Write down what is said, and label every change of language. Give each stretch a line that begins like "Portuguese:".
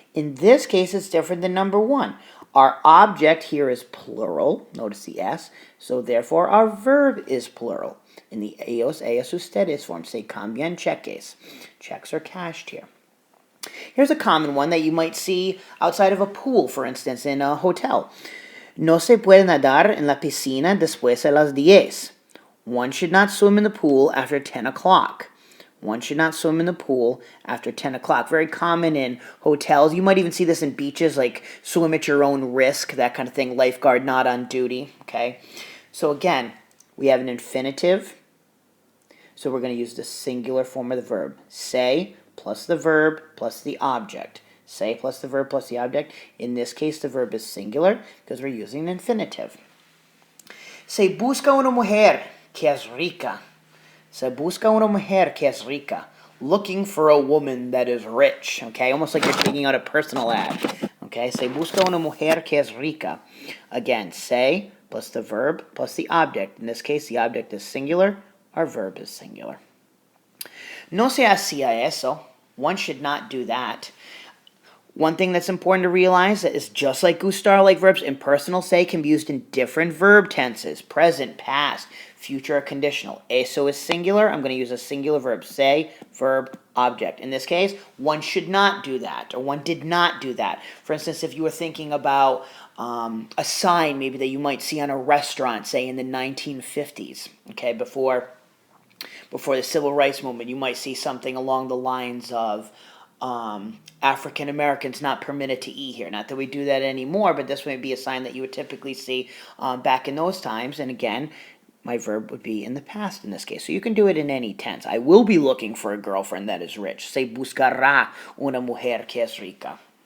English: In this case, it's different than number 1. Our object here is plural. Notice the S. So therefore, our verb is plural. In the ellos ustedes form,
Spanish: se cambian cheques.
English: Checks are cashed here. Here's a common one that you might see outside of a pool, for instance, in a hotel.
Spanish: No se puede nadar en la piscina después de las 10.
English: One should not swim in the pool after 10 o'clock. One should not swim in the pool after 10 o'clock. Very common in hotels. You might even see this in beaches, like swim at your own risk, that kind of thing. Lifeguard not on duty, okay? So again, we have an infinitive. So we're going to use the singular form of the verb. Say plus the verb plus the object. Say plus the verb plus the object. In this case, the verb is singular because we're using an infinitive.
Spanish: Se busca una mujer que es rica. Se busca una mujer que es rica.
English: Looking for a woman that is rich. Okay, almost like you're taking out a personal ad. Okay,
Spanish: se busca una mujer que es rica.
English: Again, say plus the verb plus the object. In this case, the object is singular. Our verb is singular.
Spanish: No se hacía eso.
English: One should not do that. One thing that's important to realize is just like gustar-like verbs, impersonal say can be used in different verb tenses. Present, past, future, or conditional. Eso is singular. I'm going to use a singular verb. Say, verb, object. In this case, one should not do that, or one did not do that. For instance, if you were thinking about a sign maybe that you might see on a restaurant, say in the 1950s, okay, before the Civil Rights Movement, you might see something along the lines of African Americans not permitted to eat here. Not that we do that anymore, but this would be a sign that you would typically see back in those times. And again, my verb would be in the past in this case. So you can do it in any tense. I will be looking for a girlfriend that is rich.
Spanish: Se buscará una mujer que es rica.